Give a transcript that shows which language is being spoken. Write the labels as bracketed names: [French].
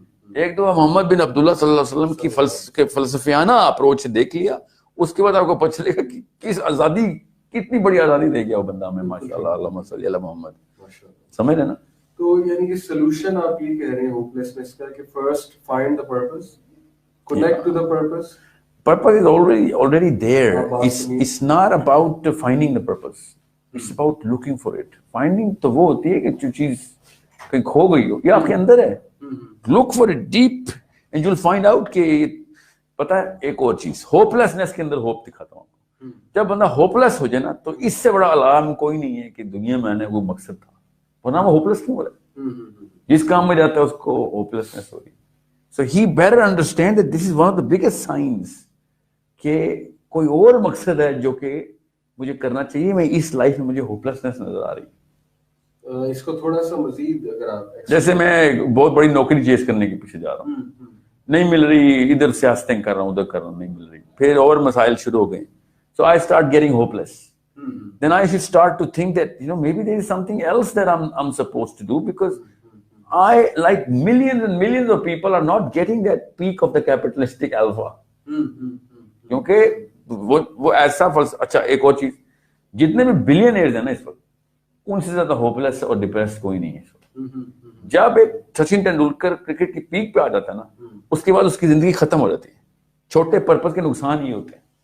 [Urdu] ایک دو محمد بن عبداللہ صلی اللہ علیہ وسلم کی فلسفیانہ اپروچ سے دیکھ لیا، اس کے بعد آپ کو پتہ چلے گا کہ کس آزادی، کتنی بڑی آزادی دے گیا وہ بندہ ہمیں، ماشاء اللہ، اللہم صلی علی محمد. سمجھ رہے نا؟ تو یعنی کہ سولوشن آپ یہ کہہ رہے ہیں ہوپلیسنس کا کہ [English] First find the purpose, connect to the purpose. Purpose is already there. It's not about finding the purpose. It's about looking for it. [Urdu] Finding تو وہ ہوتی ہے کہ جو چیز کہیں کھو گئی ہو، یہ آپ کے اندر ہے. [English] Look for it deep and you'll find out [Urdu] کہ پتہ ہے ایک اور چیز، ہوپلیسنس کے اندر ہوپ دکھاتا ہوں. جب بندہ ہوپلیس ہو جائے نا تو اس سے بڑا الارم کوئی نہیں ہے کہ دنیا میں آنے وہ مقصد تھا، ورنہ وہ ہوپلیس کیوں ہو رہا ہے؟ جس کام میں جاتا ہے اس کو ہوپلیسنس ہو رہی. [English] So he better understand that this is one of the biggest signs [Urdu] کہ کوئی اور مقصد ہے جو کہ مجھے کرنا چاہیے، میں اس لائف میں مجھے ہوپلیسنس نظر آ رہی. اس کو تھوڑا سا مزید اگر آپ، جیسے میں بہت بڑی نوکری چیز کرنے کے پیچھے جا رہا ہوں، نہیں مل رہی، ادھر سیاستیں کر رہا ہوں، ادھر کر رہا ہوں، نہیں مل رہی، پھر اور مسائل شروع ہو گئے. [English] So I start getting hopeless. Then I should start to think that maybe there is something else that I'm supposed to do, because I, like millions and millions of people, are not getting that peak of the capitalistic alpha. [Urdu] کیونکہ وہ ایسا اچھا ایک اور چیز، جتنے بھی billionaires ہیں نا اس وقت، ان سے زیادہ ہوپلیس اور ڈپریس کوئی نہیں ہے اس وقت. جب ایک سچن ٹینڈولکر کرکٹ کی پیک پہ آ جاتا ہے نا، اس کے بعد اس کی زندگی ختم ہو جاتی ہے. چھوٹے پرپز کے نقصان ہی ہوتے ہیں.